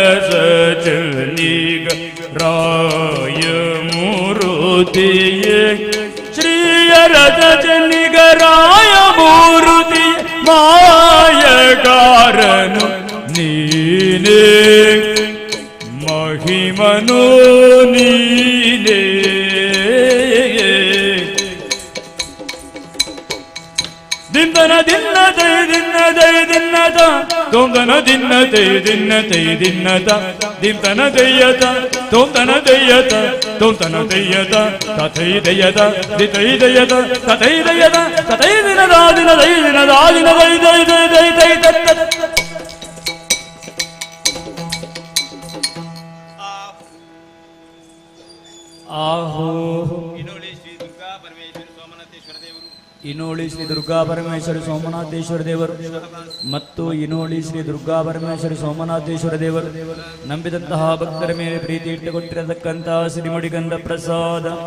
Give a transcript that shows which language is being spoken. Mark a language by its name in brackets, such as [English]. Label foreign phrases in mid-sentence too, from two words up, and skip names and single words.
[Kannada] ಸಚನಿಗರಾಯ ಮೂರುತಿಯೇ ಶ್ರೀಯರ ಸಚನಿಗರಾಯ ಮೂರುತಿ ಮಾಯಗಾರನು ನೀನೇ ಮಹಿಮನು ನೀನೇ ದಿಂದನ ದಿನ್ನ ತೈ ದಿನ್ನ ತೈ ದಿನ್ನತ ತೋಂದನ ದಿನ್ನ ತೈ ದಿನ್ನ ತೈ ದಿನ್ನತ ದಿಂತನ ದಯ್ಯತ ತೋಂದನ ದಯ್ಯತ ತೋಂತನ ದಯ್ಯತ ತಥೈ ದಯ್ಯತ ದಿತೈ ದಯ್ಯತ ತಥೈ ದಯ್ಯತ ತಥೈ ದಿನದ ದಿನ ದೈ ದಿನದ ದಿನ ದೈ ದೈ ದೈ ದೈ ದೈ ತತ್ ಆಹೋ ಇನೋಳಿ ಶ್ರೀ ದುರ್ಗಾ ಪರಮೇಶ್ವರಿ ಸೋಮನಾಥೇಶ್ವರ ದೇವರು ಮತ್ತು ಇನೋಳಿ ಶ್ರೀ ದುರ್ಗಾ ಪರಮೇಶ್ವರಿ ಸೋಮನಾಥೇಶ್ವರ ದೇವರು ನಂಬಿದಂತಹ ಭಕ್ತರ ಮೇಲೆ ಪ್ರೀತಿ ಇಟ್ಟುಕೊಟ್ಟಿರತಕ್ಕಂತಹ ಸಿರಿಮುಡಿಗಂಧ ಪ್ರಸಾದ.